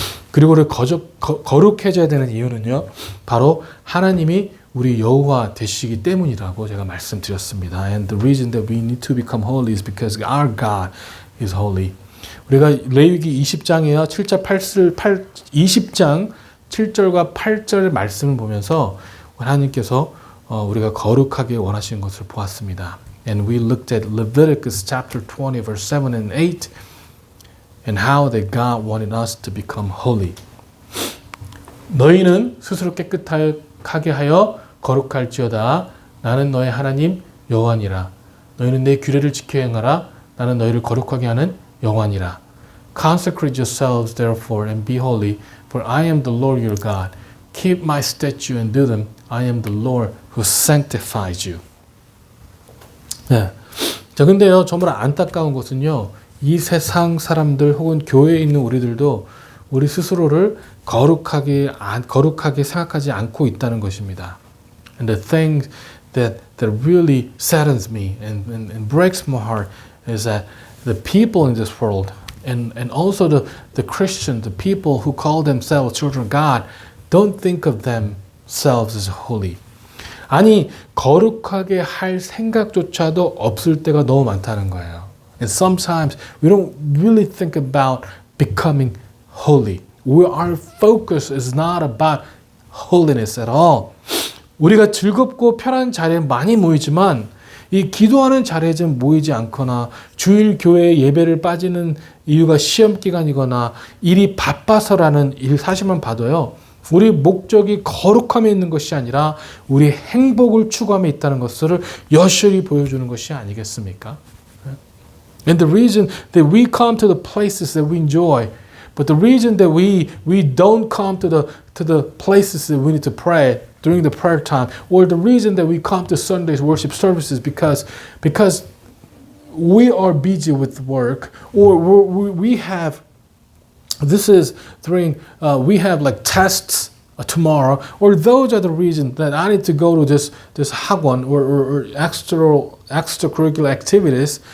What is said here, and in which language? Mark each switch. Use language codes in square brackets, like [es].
[ko] 그리고 우리 거룩해져야 되는 이유는요. 바로 하나님이 우리 여호와 되시기 때문이라고 제가 말씀드렸습니다. [en] And the reason that we need to become holy is because our God is holy. [ko] 우리가 레위기 20장이요. 20장 7절과 8절 말씀을 보면서 하나님께서 우리가 거룩하게 원하시는 것을 보았습니다. [en] And we looked at Leviticus chapter 20 verse 7 and 8 and how that God wanted us to become holy. [ko] 너희는 스스로 깨끗하게 하여 거룩할지어다. 나는 너의 하나님 여호와니라. 너희는 내 규례를 지켜 행하라. 나는 너희를 거룩하게 하는 여호와니라. [en] Consecrate yourselves therefore and be holy, for I am the Lord your God. Keep my statutes and do them. I am the Lord who sanctifies you. [ko] 네. 자, 근데요, 정말 안타까운 것은요, 이 세상 사람들 혹은 교회에 있는 우리들도 우리 스스로를 거룩하게 생각하지 않고 있다는 것입니다. [en] And the thing that really saddens me and breaks my heart is that the people in this world and also the Christians, the people who call themselves children of God, don't think of themselves as holy. 아니, 거룩하게 할 생각조차도 없을 때가 너무 많다는 거예요. And sometimes we don't really think about becoming holy. Our focus is not about holiness at all. [ko] 우리가 즐겁고 편한 자리에 많이 모이지만 이 기도하는 자리에 좀 모이지 않거나 주일 교회 예배를 빠지는 이유가 시험 기간이거나 일이 바빠서라는 사실만 봐도요. 우리 목적이 거룩함에 있는 것이 아니라 우리 행복을 추구함에 있다는 것을 여실히 보여주는 것이 아니겠습니까? [en] And the reason that we come to the places that we enjoy, but the reason that we don't come to the places that we need to pray during the prayer time, or the reason that we come to Sunday's worship services because we are busy with work, or we have we have like tests tomorrow, or those are the reasons that I need to go to this 학원 or extracurricular activities.